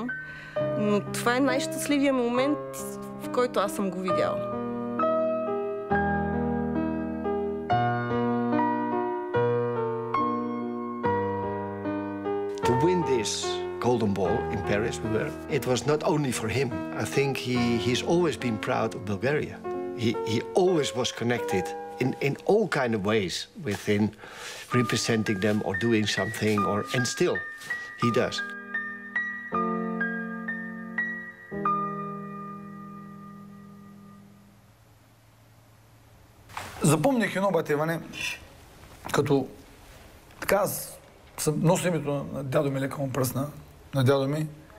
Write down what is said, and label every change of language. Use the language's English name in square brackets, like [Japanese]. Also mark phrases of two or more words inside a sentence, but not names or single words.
[Bulgarian] Но това е най-щастливия момент, в който аз съм го видяла. [English] To win this Golden Ball in Paris, it was not only for him. I think he's always been proud of Bulgaria. He always was connected in all kind of ways within representing them or doing something, and still he does. [Bulgarian] Запомних едно батеване, като така аз нося името на дядо ми, лека му пръсна, на дядо ми.